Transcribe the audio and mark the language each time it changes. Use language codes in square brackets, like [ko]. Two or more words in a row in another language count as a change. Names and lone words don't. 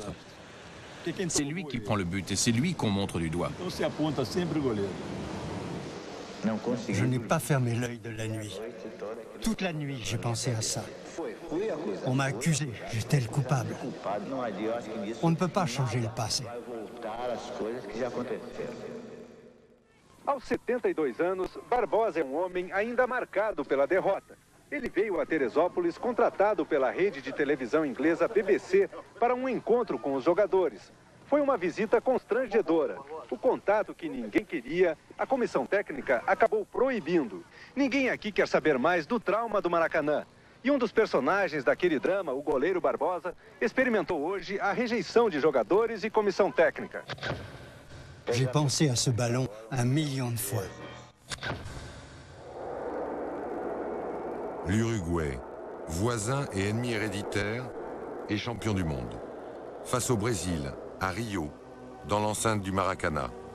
[fr] C'est lui qui prend le but et c'est lui qu'on montre du doigt. Je n'ai pas fermé l'œil de la nuit. Toute la nuit, j'ai pensé à ça. On m'a accusé, j'étais le coupable. On ne peut pas changer le passé. [pt] Aos 72 anos, Barbosa é homem ainda marcado pela derrota. Ele veio a Teresópolis contratado pela rede de televisão inglesa BBC para encontro com os jogadores. Foi uma visita constrangedora. O contato que ninguém queria, a comissão técnica acabou proibindo. Ninguém aqui quer saber mais do trauma do Maracanã. E dos personagens daquele drama, o goleiro Barbosa, experimentou hoje a rejeição de jogadores e comissão técnica. [fr] J'ai pensé à ce ballon 1 million de fois. L'Uruguay, voisin et ennemi héréditaire, est champion du monde. Face au Brésil, à Rio, dans l'enceinte du Maracanã.